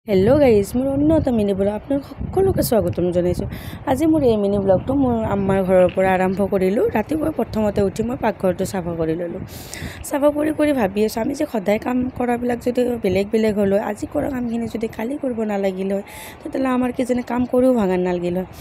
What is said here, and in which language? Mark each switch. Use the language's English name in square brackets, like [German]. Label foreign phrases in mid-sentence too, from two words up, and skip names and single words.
[English] hello guys [Assamese] মোৰ অন্য এটা [English] mini vlog [Assamese] আপোনাক সকলোকে স্বাগতম জনাইছো। আজি মোৰ এই মিনি ব্লগটো মোৰ আম্মাৰ ঘৰৰ পৰা আৰম্ভ কৰিলো। ৰাতিপুৱা প্ৰথমতে উঠি মই পাকঘৰটো সাফা কৰি ললো। সাফা কৰি ভাবি আছো আমি যে সদায় কাম কৰাবিলাক যদি বেলেগ হল হয়, আজি কৰা কামখিনি যদি কালি কৰিব নালাগিল হয়, তেতিয়াহ'লে আমাৰ কি যেনে কাম কৰিও ভাঙান নালাগিল হয়।